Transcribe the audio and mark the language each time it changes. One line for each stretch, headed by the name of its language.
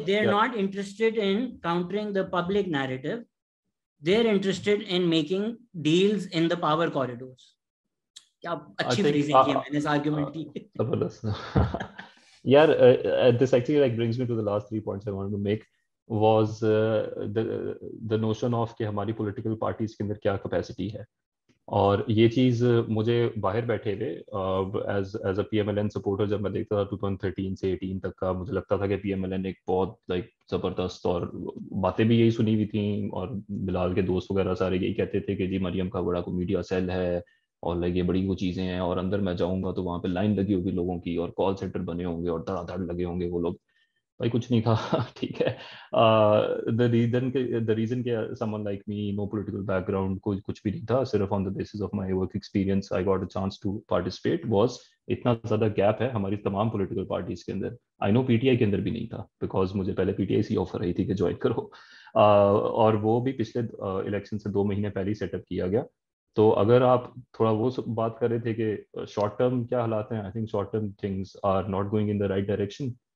English: They are not interested in countering the public narrative, they are interested in making deals in the power corridors.
Urdu: کیا اچھی freezing کی ہے میں نے اس argument کی. زبردست یار. This actually like brings me to the last 3 points I wanted to make was the notion of کہ ہماری پولیٹیکل پارٹیز کے اندر کیا کیپیسٹی ہے, اور یہ چیز مجھے باہر بیٹھے ہوئے
English: as a P M L N supporter
Urdu: جب میں دیکھتا تھا 2013 سے 18 تک کا, مجھے لگتا تھا کہ پی ایم ایل این ایک بہت لائک زبردست, اور باتیں بھی یہی سنی ہوئی تھیں, اور بلال کے دوست وغیرہ سارے یہی کہتے تھے کہ جی مریم کا بڑا کو میڈیا سیل ہے, اور لائک یہ بڑی وہ چیزیں ہیں, اور اندر میں جاؤں گا تو وہاں پہ لائن لگی ہوگی لوگوں کی, اور کال سینٹر بنے ہوں گے اور دھڑا دھڑ لگے ہوں گے وہ لوگ. بھائی کچھ نہیں تھا. ٹھیک ہے,
English: the reason کہ someone like me, no political background,
Urdu: کچھ بھی نہیں تھا, صرف
English: on the basis of my work experience I got a chance to participate, was
Urdu: اتنا زیادہ گیپ ہے ہماری تمام پولیٹیکل پارٹیز کے اندر.
English: I know
Urdu: پی ٹی آئی کے اندر بھی نہیں تھا, بیکاز مجھے پہلے P T I C offer آئی تھی کہ جوائن کرو, اور وہ بھی پچھلے الیکشن سے 2 مہینے پہلے ہی سیٹ اپ کیا گیا. تو اگر آپ تھوڑا وہ بات کر رہے تھے کہ شارٹ ٹرم کیا حالات ہیں,
English: I think short term things are not going in the right direction.